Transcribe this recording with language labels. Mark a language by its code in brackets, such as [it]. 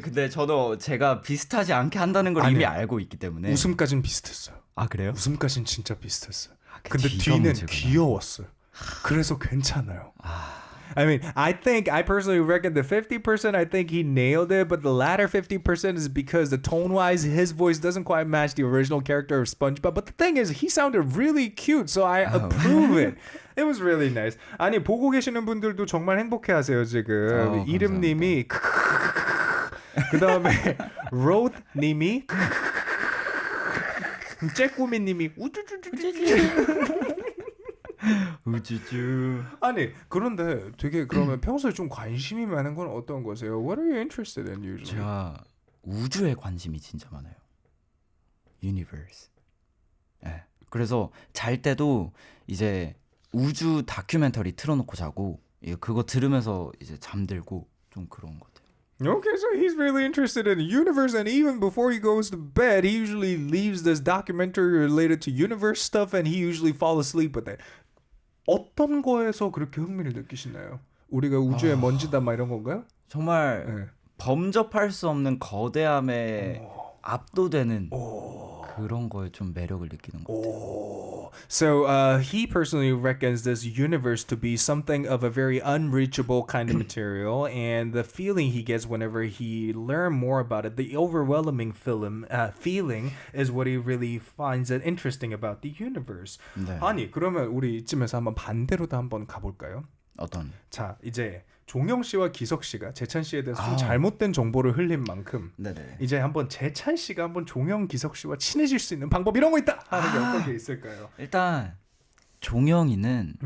[ko] 근데 저도 제가 비슷하지 않게 한다는 걸 이미 알고 있기 때문에 웃음까지는 비슷했어요. 아 그래요? 웃음까지는 진짜 비슷했어요. 근데 뒤는 귀여웠어요. 그래서 괜찮아요. [en] I mean, I personally reckon the 50% I think he nailed it, but the latter 50% is because the tone-wise, his voice doesn't quite match the original character of SpongeBob. But the thing is, he sounded really cute, so I approve it. It was really nice. [ko] 아니, 보고 계시는 분들도 정말 행복해하세요, 지금. 이름님이 그 다음에 로드님이 째꾸미님이 우쭈쭈쭈쭈 우쭈쭈. 아니 그런데 되게 그러면 평소에 좀 관심이 많은 건 어떤 거세요? [en] What are you interested in usually? [ko] 제가 우주에 관심이 진짜 많아요. [en] Universe. 네. [ko] 그래서 잘 때도 이제 우주 다큐멘터리 틀어놓고 자고 그거 들으면서 이제 잠들고 좀 그런 것 같아요. [en] Okay, so he's really interested in the universe, and even before he goes to bed, he usually leaves this documentary related to universe stuff, and he usually falls asleep with it. [ko] 어떤 거에서 그렇게 흥미를 느끼시나요? 우리가 우주의 먼지다 막 이런 건가요? 정말 범접할 수 없는 거대함에 압도되는 그런 거에 좀 매력을 느끼는 것 같아요. [en] Oh, so he personally reckons this universe to be something of a very unreachable kind of material, and the feeling he gets whenever he learn more about it, the overwhelming feeling, is what he really finds it interesting about the universe. [ko] 네. 아니, 그러면 우리 이쯤에서 한번 반대로도 한번 가볼까요? 어떤? 자, 이제 종영 씨와 기석 씨가 재찬 씨에 대해서 좀 잘못된 정보를 흘린 만큼 네네. 이제 한번 재찬 씨가 한번 종영 기석 씨와 친해질 수 있는 방법 이런 거 있다 하는 게 어떤 게 있을까요? 일단 종영이는